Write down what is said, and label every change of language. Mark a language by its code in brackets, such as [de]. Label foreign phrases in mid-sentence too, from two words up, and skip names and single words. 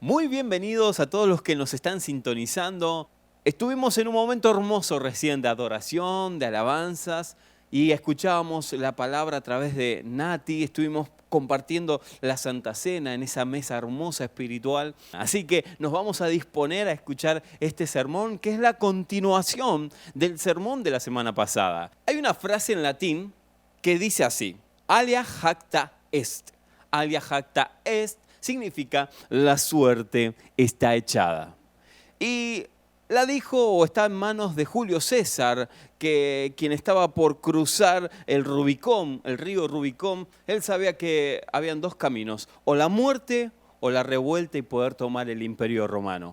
[es] bienvenidos a todos los que nos están sintonizando. Estuvimos en un momento hermoso recién de adoración, de alabanzas, y escuchábamos la palabra a través de Nati. Estuvimos compartiendo la Santa Cena en esa mesa hermosa espiritual. Así que nos vamos a disponer a escuchar este sermón, que es la continuación del sermón de la semana pasada. Hay una frase en latín que dice así: [la] alia jacta est. Alia jacta est [es] significa la suerte está echada. Y la dijo o está en manos de Julio César, quien estaba por cruzar el Rubicón, el río Rubicón. Él sabía que habían dos caminos: o la muerte o la revuelta y poder tomar el Imperio Romano.